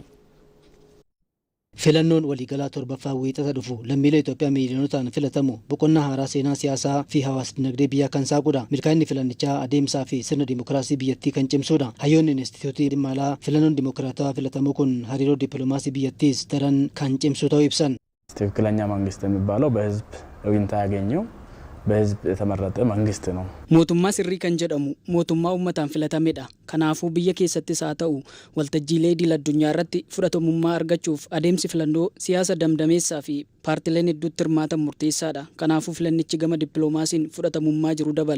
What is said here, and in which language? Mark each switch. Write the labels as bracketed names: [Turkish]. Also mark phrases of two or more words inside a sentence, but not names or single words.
[Oromo] Filannoon waliigalaa torbaffaa wiixata dhufu lammiilee Itoophiyaa miiliyonotaan filatamu boqonnaa haaraa seenaa siyaasaa fi hawaas dinagdee biyyaa kan saaqudha. Milkaa'inni filannichaa adeemsaa fi sirna dimookiraasii biyyattii kan cimsuudha. Hayyoonni Inistituutii dhimma alaa filannoon dimookiraatawaa filatamu kun hariiroo dippiloomaasii biyyattiis daran kan cimsu ta'uu ibsan. [Amharic] ትክክለኛ መንግስት የሚባለው በህዝብ ይሁንታ ያገኘው በህዝብ የተመረጠ መንግስት ነው። [Oromo] mootummaa sirrii kan jedhamu mootummaa uummataan filatamedha. Kanaafuu biyya keessattis haa ta'u waltajjiilee idil addunyaa irratti fudhatamummaa argachuuf adeemsi filannoo siyaasa damdameessaa fi paartileen hedduutti hirmaatan murteessaadha. Kanaafuu filannichi gama dippiloomaasiin fudhatamummaa jiru dabala.